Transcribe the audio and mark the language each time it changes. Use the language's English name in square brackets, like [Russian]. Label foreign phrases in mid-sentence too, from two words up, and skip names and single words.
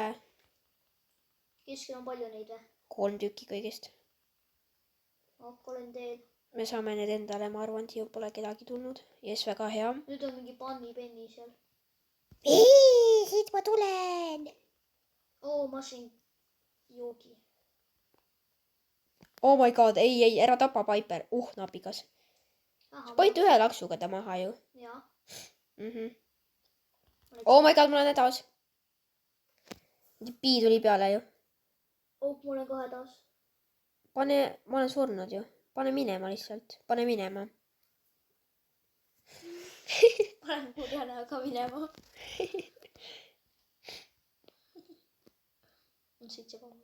[Estonian] keskel on palju neid või? 3 tükki kõigest. olen teel. Me saame need endale, ma arvan, siia pole kedagi tulnud. Jess, väga hea. nüüd on mingi panni seal. Siit ma tulen. ma sain joogi. [English] Oh my god, [Estonian] ei, ära tapa Piper. Napikas. sa panid ühe laksuga ta maha ju. jaa. [English] Oh my god, [Estonian] mul on hädas. Pii tuli peale ju. mul on ka hädas. Ma olen surnud ju. Pane minema lihtsalt. Pane minema. panen kurja näoga minema. on 7 power.